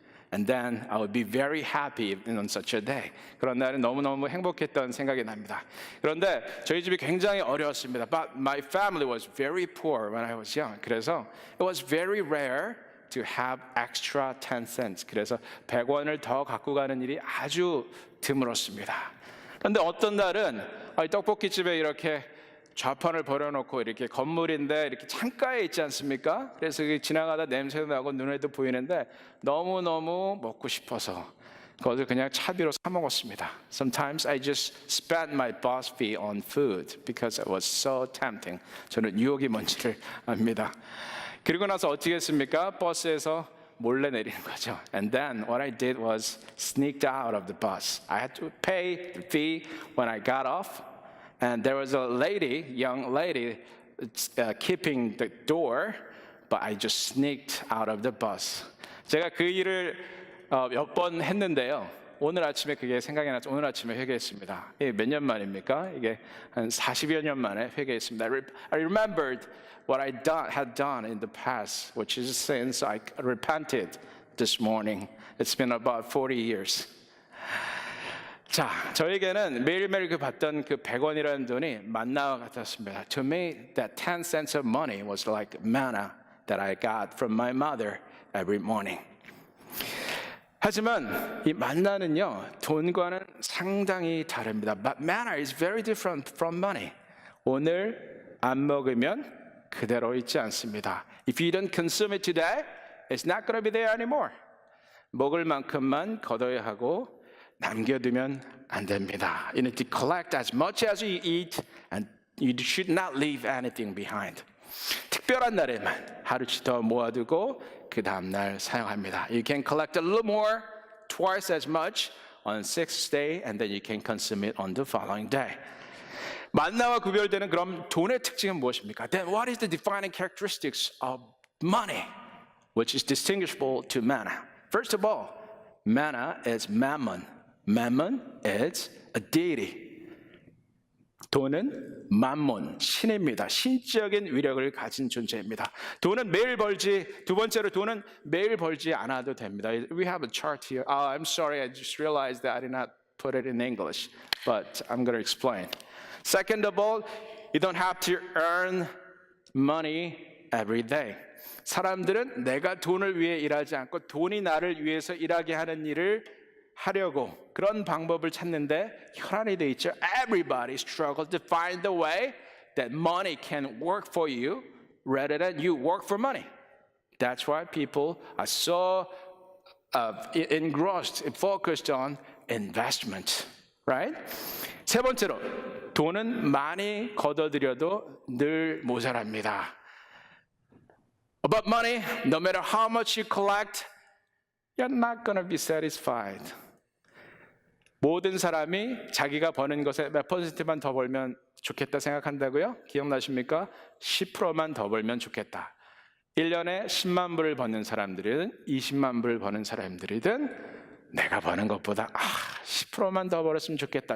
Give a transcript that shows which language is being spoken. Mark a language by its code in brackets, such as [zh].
[en] And then I would be very happy on such a day. [ko] 그런 날은 너무너무 행복했던 생각이 납니다. 그런데 저희 집이 굉장히 어려웠습니다. [en] But my family was very poor when I was young. 그래서 it was very rare to have extra 10 cents. [ko] 그래서 100원을 더 갖고 가는 일이 아주 드물었습니다. 그런데 어떤 날은 떡볶이집에 이렇게 좌판을 버려놓고 이렇게 건물인데 이렇게 창가에 있지 않습니까? 그래서 지나가다 냄새도 나고 눈에도 보이는데 너무너무 먹고 싶어서 그것을 그냥 차비로 사 먹었습니다. [en] Sometimes I just spent my bus fee on food because it was so tempting. [ko] 저는 유혹이 뭔지를 압니다. 그리고 나서 어떻게 했습니까? 버스에서 몰래 내리는 거죠. [en] And then what I did was sneaked out of the bus. I had to pay the fee when I got off. And there was a young lady, keeping the door, but I just sneaked out of the bus. [ko] 제가 그 일을 몇 번 했는데요. 오늘 아침에 그게 생각이 나서 오늘 아침에 회개했습니다. 이게 몇 년 만입니까? 이게 한 40여 년 만에 회개했습니다. [en] I remembered what I had done in the past, which is since I repented this morning. It's been about 40 years. [ko] 자, 저에게는 매일매일 받던 그 100원이라는 돈이 만나와 같았습니다. [en] To me, that 10 cents of money was like manna that I got from my mother every morning. [ko] 하지만 이 만나는요, 돈과는 상당히 다릅니다. [en] But manna is very different from money. [ko] 오늘 안 먹으면 그대로 있지 않습니다. [en] If you don't consume it today, it's not going to be there anymore. [ko] 먹을 만큼만 거둬야 하고 남겨두면 안 됩니다. [en] You need to collect as much as you eat and you should not leave anything behind. [ko] 특별한 날에만 하루치 더 모아두고 그 다음 날 사용합니다. [en] You can collect a little more, twice as much on sixth day and then you can consume it on the following day. [ko] 만나와 구별되는 그럼 돈의 특징은 무엇입니까? [en] Then what is the defining characteristics of money, which is distinguishable to manna? First of all, manna is mammon. Mammon is a deity. [ko] 돈은 맘몬, 신입니다. 신적인 위력을 가진 존재입니다. 돈은 매일 벌지, 두 번째로 돈은 매일 벌지 않아도 됩니다. [en] We have a chart here. Oh, I'm sorry, I just realized that I did not put it in English, but I'm going to explain. Second of all, you don't have to earn money every day. [ko] 사람들은 내가 돈을 위해 일하지 않고 돈이 나를 위해서 일하게 하는 일을 하려고 그런 방법을 찾는데 혈안이 돼 있죠. [en] Everybody struggles to find the way that money can work for you rather than you work for money. That's why people are so engrossed and focused on investment, right? [ko] 세 번째로, 돈은 많이 걷어들여도 늘 모자랍니다. [en] About money, no matter how much you collect, you're not going to be satisfied. [ko] 모든 사람이 자기가 버는 것에 몇 퍼센트만 더 벌면 좋겠다 생각한다고요? 기억나십니까? 10%만 더 벌면 좋겠다. 1년에 10만 불을 버는 사람들은 20만 불을 버는 사람들이든 내가 버는 것보다 10%만 더 벌었으면 좋겠다.